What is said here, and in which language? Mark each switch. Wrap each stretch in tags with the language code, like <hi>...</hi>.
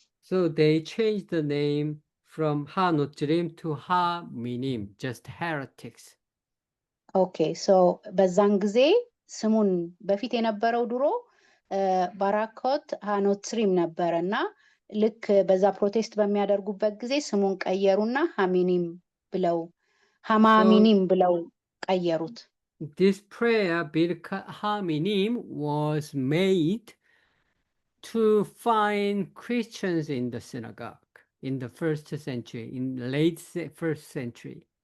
<en>So they changed the name from Ha-Notzrim to Ha-Minim, just heretics.</en> <am>ኦኬ ሶ በዛን ጊዜ ስሙን በፊት የነበረው ድሮ ባራኮት ሃኖትሪም ነበረ እና ልክ በዛ ፕሮቴስት በሚያደርጉበት ጊዜ ስሙን ቀየሩና ሃሚኒም ብለው ሃማሚኒም ብለው ቀየሩት።</am> <en>This prayer, Birkat HaMinim, was made to find Christians in the synagogue in the first century, in late first century.</en>